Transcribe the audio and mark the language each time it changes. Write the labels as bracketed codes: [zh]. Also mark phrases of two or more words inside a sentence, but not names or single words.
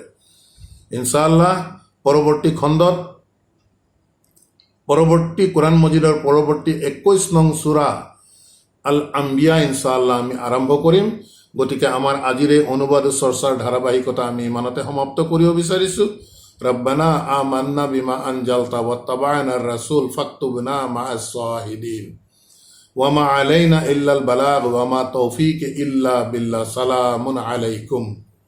[as] ইনশাআল্লাহ পৰৱৰ্তী খণ্ডত, পৰৱৰ্তী কোৰাণ মজিদৰ পৰৱৰ্তী 21 নং সূৰা আল আম্বিয়া ইনশাআল্লাহ আমি আৰম্ভ কৰিম। গতিকে আমাৰ আজিৰ এই অনুবাদ চৰ্চাৰ ধাৰাবাহিকতা আমি ইমানতে সমাপ্ত কৰিব বিচাৰিছোঁ। [ar] ربنا آمنا بما أنزلت واتبعنا الرسول فاكتبنا مع الشاهدين وما علينا إلا البلاغ وما توفيق إلا بالله. سلام عليكم.